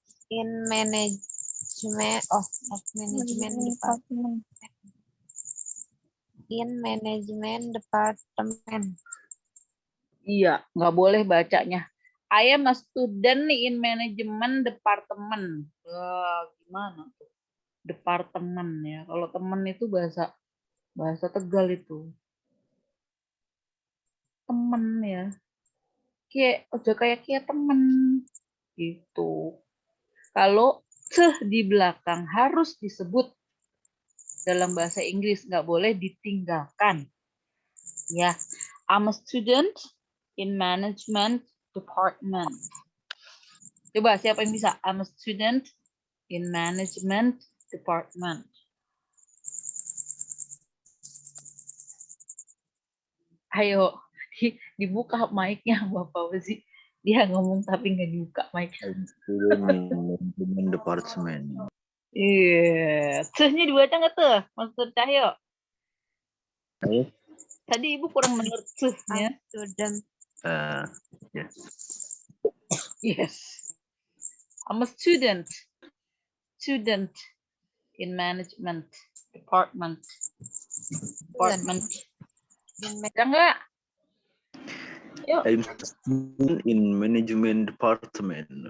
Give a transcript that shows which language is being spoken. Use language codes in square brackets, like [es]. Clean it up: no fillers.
[en] in management of management department. In management department. [id] Iya, nggak boleh bacanya. [en] I am a student in management department. [id] Gimana tuh? Departemen ya. Kalau temen itu bahasa Tegal itu. Temen ya. Kayak temen gitu. Kalau ceh di belakang harus disebut dalam bahasa Inggris, nggak boleh ditinggalkan. [en] Ya, I'm a student in management department. [id] Coba siapa yang bisa? [en] I'm a student in management department. [id] Ayo, dibuka mic-nya Bapak Wezi. Dia ngomong tapi nggak dibuka mic-nya. [en] Management department. [id] Iya, cehnya dibaca nggak tuh, Master Cahyo? Ayo. Tadi Ibu kurang mendengar cehnya. [en] Student. Yes. Yes. I'm a student in management department. [id] Bisa nggak? Yuk. [en] I'm student in management department.